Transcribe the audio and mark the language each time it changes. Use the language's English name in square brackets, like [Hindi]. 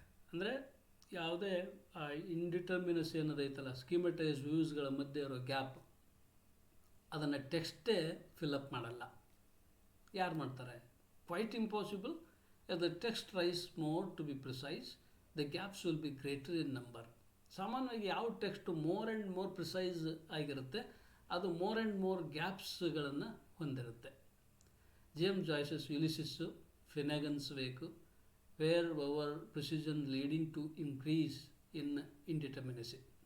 [Kannada] ಅಂದರೆ ಯಾವುದೇ ಇಂಡಿಟರ್ಮಿನಸಿ ಅನ್ನೋದೈತಲ್ಲ, ಸ್ಕೀಮೆಟೈಸ್ ವ್ಯೂಸ್ಗಳ ಮಧ್ಯೆ ಇರೋ ಗ್ಯಾಪ್, ಅದನ್ನು ಟೆಕ್ಸ್ಟೇ ಫಿಲಪ್ ಮಾಡಲ್ಲ. ಯಾರು ಮಾಡ್ತಾರೆ? [English] Quite impossible. As the text tries more to be precise, the gaps will be greater in number. [Kannada] ಸಾಮಾನ್ಯವಾಗಿ ಯಾವ text more and more precise ಆಗಿರುತ್ತೆ, ಅದು ಮೋರ್ ಆ್ಯಂಡ್ ಮೋರ್ ಗ್ಯಾಪ್ಸ್ಗಳನ್ನು ಹೊಂದಿರುತ್ತೆ. [English] James Joyce's Ulysses, Finnegans Wake, where our precision leading to increase in indeterminacy.